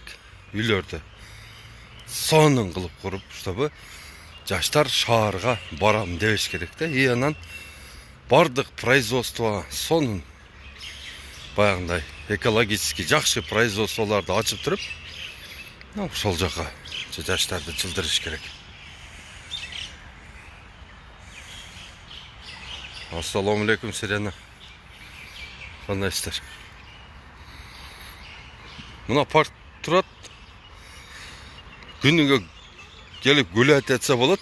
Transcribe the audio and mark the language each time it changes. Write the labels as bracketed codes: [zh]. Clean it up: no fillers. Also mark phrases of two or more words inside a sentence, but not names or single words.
[ky] Үйлөрдү сонун кылып куруп, чтобы жаштар шаарга барам дебеш керек да. И анан бардык производство сонун баягындай экологически жакшы производстволорду ачып туруп, ошол жака жаштарды жылдырыш керек. [uz] Assalomu alaykum Sirena. [ky] Кандайсыздар? Мына парк турат. Күнүгө келип гулять этсе болот.